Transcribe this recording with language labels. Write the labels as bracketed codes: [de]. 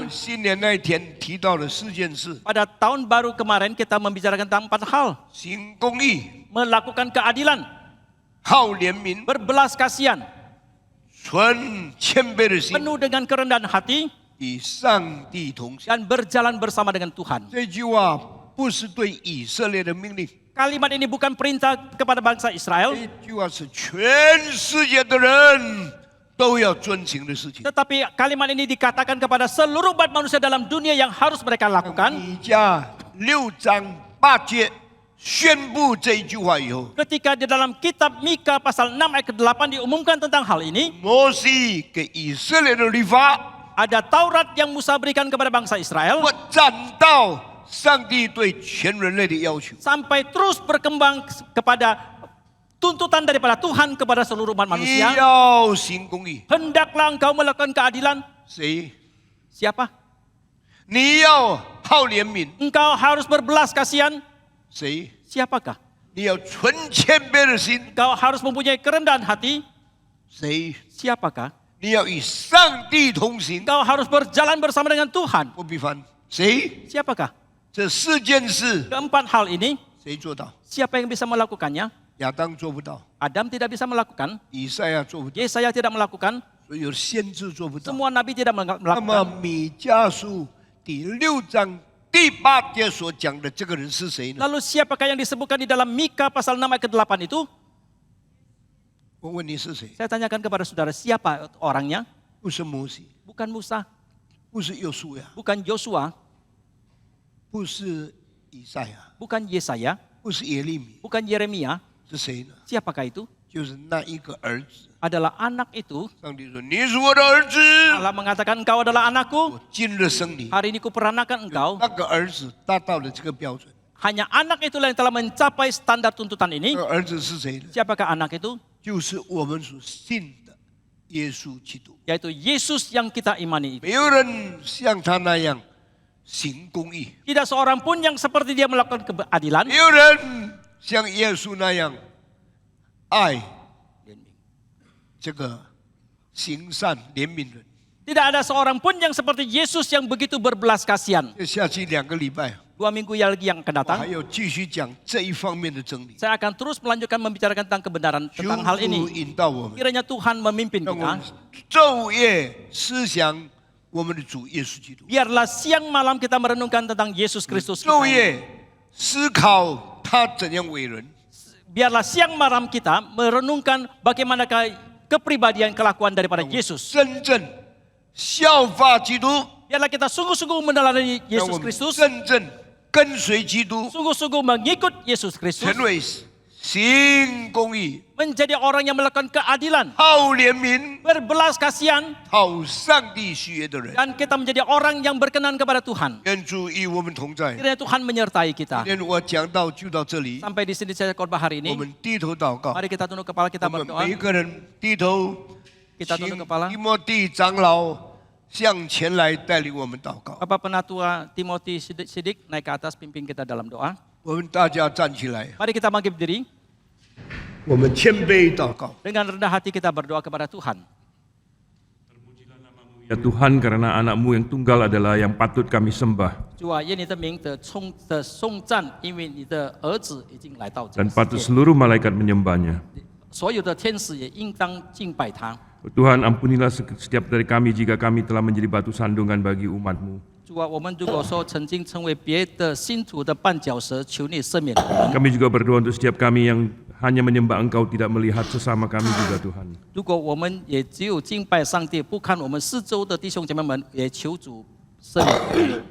[zh] 们新年那一天提到了4件事： [id] Pada tahun baru kemarin kita membicarakan tentang 4 hal. [zh] 行公义、 [id] Melakukan keadilan, [zh] 好怜悯、 [id] berbelas kasihan, [zh] 存谦卑的心， [id] penuh dengan kerendahan hati, [zh] 与上帝同行。 [id] dan berjalan bersama dengan Tuhan. [zh] 这句话不是对以色列的命令， [id] Kalimat ini bukan perintah kepada bangsa Israel, [zh] 这句话是全世界的人都要遵行的事情。 [id] tetapi kalimat ini dikatakan kepada seluruh umat manusia dalam dunia yang harus mereka lakukan. [zh] 米迦6章8节宣布这一句话以后， [id] Ketika di dalam kitab Mika pasal 6 ayat ke-8 diumumkan tentang hal ini, [zh] 摩西给以色列的律法， [id] ada Taurat yang Musa berikan kepada bangsa Israel, [zh] 我站到上帝对全人类的要求。 [id] sampai terus berkembang kepada tuntutan daripada Tuhan kepada seluruh umat [zh] 你 [id] manusia. [zh] 要行公义， [id] Hendaklah engkau melakukan keadilan. [zh] 谁？ [id] Siapa? [zh] 你要好怜悯， [id] Engkau harus berbelas kasihan. [zh] 谁？ [id] Siapakah? [zh] 你要存谦卑的心， [id] Engkau harus mempunyai kerendahan hati. [zh] 谁？ [id] Siapakah? [zh] 你要与上帝同行， [id] Engkau harus berjalan bersama dengan Tuhan. [zh] 不比凡。谁？ [id] Siapakah? [zh] 这4件事 [id] Keempat hal ini, [zh] 谁做到？ [id] siapa yang bisa melakukannya? [zh] 亚当做不到， [id] Adam tidak bisa melakukan, [zh] 以赛亚做不到， [id] Yesaya tidak melakukan, [zh] 所有先知做不到。 [id] semua nabi tidak [zh] 那么 [id] melakukan. [zh] 米迦书第6章第8节所讲的这个人是谁呢？ [id] Lalu siapakah yang disebutkan di dalam Mika pasal 6 ayat ke-8 itu? [zh] 我问你是谁？ [id] Saya tanyakan kepada saudara, siapa orangnya? [zh] 不是摩西， [id] Bukan Musa, [zh] 不是约书亚， [id] bukan Yosua, [zh] 不是以赛亚， [id] bukan Yesaya, [zh] 不是耶利米， [id] bukan Yeremia. [zh] 是谁呢？ [id] Siapakah itu? [zh] 就是那一个儿子。 [id] Adalah anak itu. [zh] 上帝说：“你是我的儿子， [id] Allah mengatakan engkau adalah anakku. [zh] 我今日生你。 [id] Hari ini kuperanakan engkau. ” [zh] 那个儿子达到了这个标准。 [id] Hanya anak itulah yang telah mencapai standar tuntutan [zh] 那 [id] ini. [zh] 个儿子是谁呢？ [id] Siapakah anak itu? [zh] 就是我们所信的耶稣基督。 [id] Yaitu Yesus yang kita imani itu. [zh] 没有人像他那样行公义， [id] Tidak seorang pun yang seperti dia melakukan keadilan. [zh] 没有人像耶稣那样爱这个行善怜悯人。 [id] Tidak ada seorang pun yang seperti Yesus yang begitu berbelas kasihan. [zh] 下期2个礼拜， [id] 2 minggu lagi yang akan [zh] 我 [id] datang, [zh] 还要继续讲这一方面的真理， [id] saya akan terus melanjutkan membicarakan tentang kebenaran [zh] 求 [id] tentang hal [zh] 主 [id] ini. [zh] 引导我们， [id] Kiranya Tuhan memimpin [zh] 让我 [id] kita. [zh] 们昼夜思想我们的主耶稣基督， [id] Biarlah siang malam kita merenungkan tentang Yesus Kristus. [zh] 昼夜思考他怎样为人， [id] Biarlah siang malam kita merenungkan bagaimanakah kepribadian kelakuan daripada Yesus. [zh] 真正效法基督， [id] Biarlah kita sungguh-sungguh meneladani [zh] 让 [id] Yesus [zh] 我们 [id] Kristus, [zh] 真正跟随基督， [id] sungguh-sungguh mengikut Yesus Kristus, [zh] 成为行公义、 [id] menjadi orang yang melakukan keadilan, [zh] 好怜悯、 [id] berbelas kasihan, [zh] 讨上帝喜悦的人。 [id] dan kita menjadi orang yang berkenan kepada Tuhan. [zh] 愿主与我们同在。 [id] Kiranya Tuhan menyertai [zh] 今 [id] kita. [zh] 天我讲到就到这里， [id] Sampai di sini saya khotbah hari [zh] 我 [id] ini. [zh] 们低头祷告。 [id] Mari kita tunduk kepala kita [zh] 我们 [id] berdoa. [zh] 每一个人低头， [id] Kita [zh] 请 [id] tunduk kepala. [zh] 提摩地长老向前来带领我们祷告。 [id] Bapak Penatua Timothy Sidik naik ke atas pimpin kita dalam doa. [zh] 我们大家站起来， [id] Mari kita bangkit berdiri. [zh] 我们谦卑祷告。 [id] Dengan rendah hati kita berdoa kepada Tuhan. Ya Tuhan, karena anak-Mu yang tunggal adalah yang patut kami sembah [zh] 主啊，愿你的名得颂赞，因为你的儿子已经来到这 [id] dan [zh] 个 [id] patut [zh] 世界， [id] seluruh malaikat menyembahnya. [zh] 所有的天使也应当敬拜他。 [id] Tuhan, ampunilah setiap dari kami jika kami telah menjadi batu sandungan bagi umat-Mu. [zh] 主啊，我们如果说曾经成为别的信徒的绊脚石，求你赦免我们。 [id] Kami juga berdoa untuk setiap kami yang hanya menyembah Engkau, tidak melihat sesama kami juga Tuhan. [zh] 如果我们也只有敬拜上帝，不看我们四周的弟兄姐妹们，也求主赦免我们。